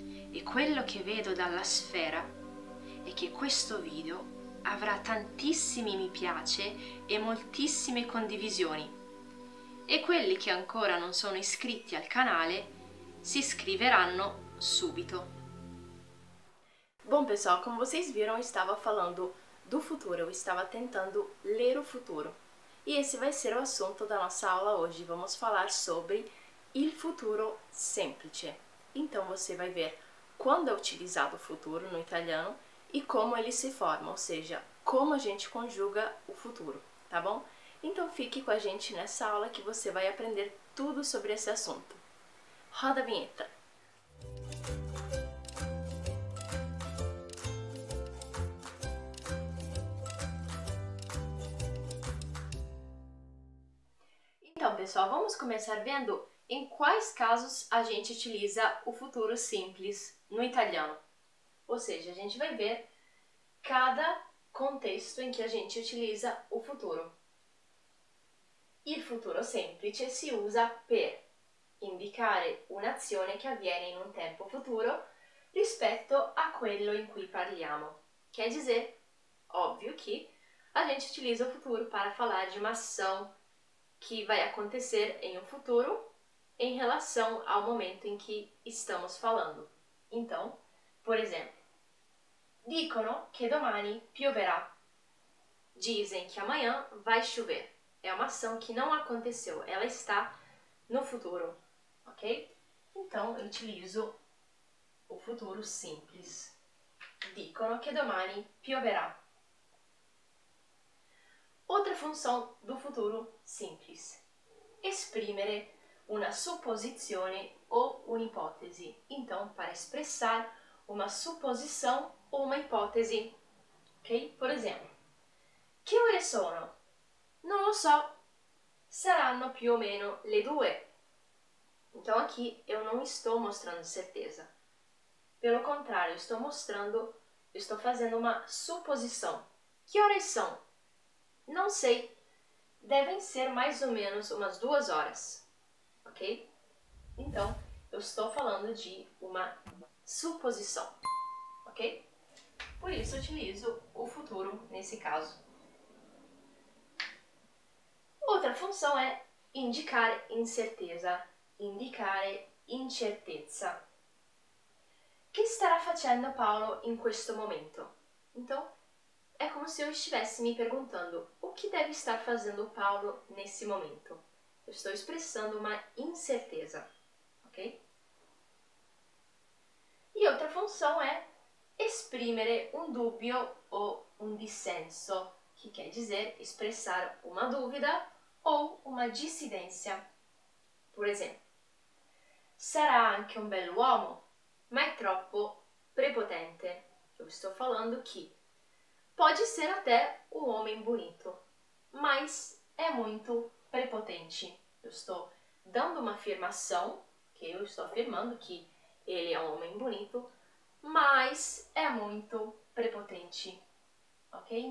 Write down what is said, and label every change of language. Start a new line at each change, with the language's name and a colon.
Italian: E quello che vedo dalla sfera è che questo video avrà tantissimi mi piace e moltissime condivisioni. E quelli che ancora non sono iscritti al canale si iscreveranno subito.
Portuguese: Bom, pessoal, como vocês viram, eu estava falando do futuro, eu estava tentando ler o futuro. E esse vai ser o assunto da nossa aula hoje. Vamos falar sobre
Italian: il futuro semplice.
Portuguese: Então você vai ver quando é utilizado o futuro no italiano e como ele se forma, ou seja, como a gente conjuga o futuro, tá bom? Então fique com a gente nessa aula que você vai aprender tudo sobre esse assunto. Roda a vinheta! Então, pessoal, vamos começar vendo em quais casos a gente utiliza o futuro simples no italiano. Ou seja, a gente vai ver cada contexto em que a gente utiliza o futuro.
Italian: Il futuro semplice si usa per indicare un'azione che avviene in un tempo futuro rispetto a quello in cui parliamo.
Portuguese: Quer dizer, óbvio que a gente utiliza o futuro para falar de uma ação que vai acontecer em um futuro em relação ao momento em que estamos falando. Então, por exemplo,
Italian: dicono che domani pioverà.
Portuguese: Dizem que amanhã vai chover. É uma ação que não aconteceu, ela está no futuro, ok? Então, eu utilizo o futuro simples.
Italian: Dicono che domani pioverà.
Portuguese: Outra função do futuro simples:
Italian: esprimere una supposizione
Portuguese: ou
Italian: un'ipotesi.
Portuguese: Então, para expressar uma suposição ou uma hipótese, ok? Por exemplo,
Italian: che ore sono? Non lo so. Saranno più o meno le 2.
Portuguese: Então, aqui eu não estou mostrando certeza. Pelo contrário, eu estou fazendo uma suposição. Que horas são? Não sei, devem ser mais ou menos umas 2 horas, ok? Então, eu estou falando de uma suposição, ok? Por isso, eu utilizo o futuro nesse caso. Outra função é indicar incerteza,
Italian: indicare incertezza. Che starà facendo Paolo in questo momento?
Portuguese: Então, é como se eu estivesse me perguntando o que deve estar fazendo Paulo nesse momento. Eu estou expressando uma incerteza, ok? E outra função é
Italian: esprimere un dubbio
Portuguese: ou
Italian: un dissenso,
Portuguese: que quer dizer expressar uma dúvida ou uma dissidência. Por exemplo,
Italian: sarà anche un bell'uomo, ma è troppo prepotente.
Portuguese: Eu estou falando que pode ser até um homem bonito, mas é muito prepotente. Eu estou dando uma afirmação, que eu estou afirmando que ele é um homem bonito, mas é muito prepotente. Ok?